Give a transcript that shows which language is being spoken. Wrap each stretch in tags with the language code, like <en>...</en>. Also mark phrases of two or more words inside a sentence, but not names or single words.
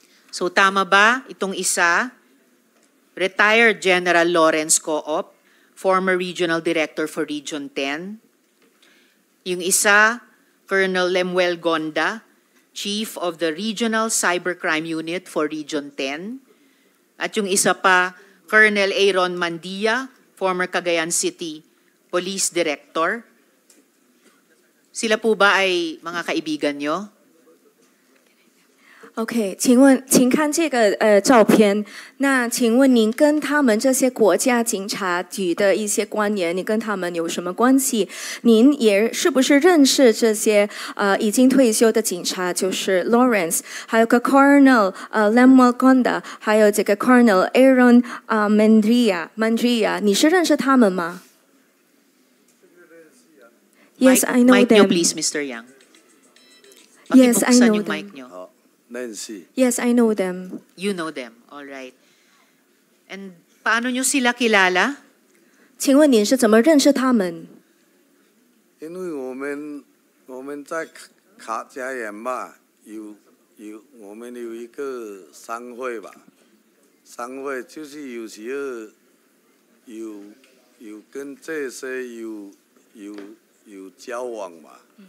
<tl>So tama ba itong isa?</tl> <en>Retired General Lawrence Coop, former Regional Director for Region 10.</en> <tl>Yung isa, Colonel Lemuel Gonda,</tl> <en>Chief of the Regional Cybercrime Unit for Region 10.</en> <tl>At yung isa pa, Colonel Aaron Mandia,</tl> <en>former Cagayan City Police Director.</en> <tl>Sila po ba ay mga kaibigan nyo?</tl> <zh>OK， 请看这个照片。那请问您跟他们这些国家警察局的一些官员，你跟他们有什么关系？您也是不是认识这些已经退休的警察，就是 Lawrence， 还有个 Colonel Lemuel Gonda， 还有这个 Colonel Aaron Mandria， 你是认识他们吗 ？</zh> <en>Yes, I know them.</en> <tl>Mic nyo please, Mr. Yang.</tl> <en>Yes, I know</en> <tl>yung</tl> <en>them.</en> <tl>mic nyo. Nancy.</tl> <en>Yes, I know them. You know them, all right.</en> <tl>And paano nyo sila kilala?</tl> <zh>请问您是怎么认识他们？因为我们在卡加园吧，我们有一个商会吧，商会就是有时候有跟这些有交往嘛。</zh>